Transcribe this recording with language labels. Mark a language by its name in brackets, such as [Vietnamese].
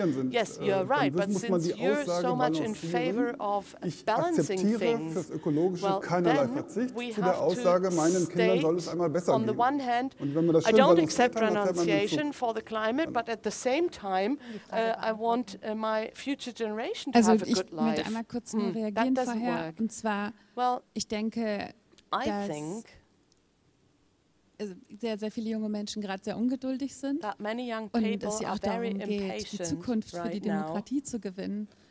[English] Yes, you're right, but since you're so much in favor of balancing things, [German] keinerlei Verzicht zu der Aussage, meinen Kindern soll es einmal besser gehen. Und wenn man das [English] I don't accept renunciation for the climate, but at the same time, I want my future generation to have a good life. [German] Ich möchte einmal kurz nur reagieren vorher. Und zwar, ich denke, dass sehr, sehr viele junge Menschen gerade sehr ungeduldig sind und dass es auch darum geht, die Zukunft für die Demokratie zu gewinnen.